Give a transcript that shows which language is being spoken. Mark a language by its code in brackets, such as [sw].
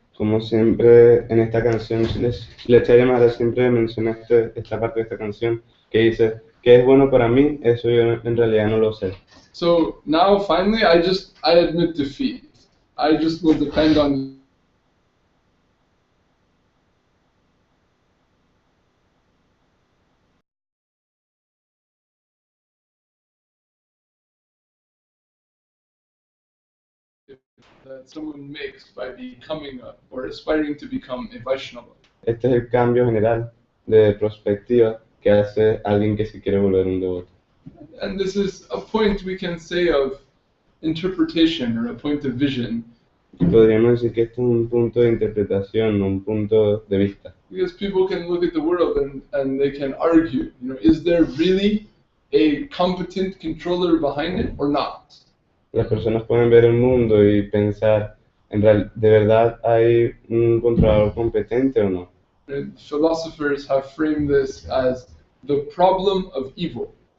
[es] como siempre en esta canción, Śrīpad Mahārāj siempre menciona esta parte de esta canción que dice, ¿qué es bueno para mí? Eso yo en realidad no lo sé. [en] So now finally I admit defeat. I just will depend on that someone makes by becoming or aspiring to become a Vaishnava. [es] Este es el cambio general de perspectiva que hace alguien que se quiere volver un devoto. [en] And this is a point we can say of interpretation or a point of vision. [es] Y podríamos decir que esto es un punto de interpretación, un punto de vista. [en] Because people can look at the world and they can argue, is there really a competent controller behind it or not? [es] Las personas pueden ver el mundo y pensar, ¿de verdad hay un controlador competente o no? [en] And philosophers have framed this as the problem of evil.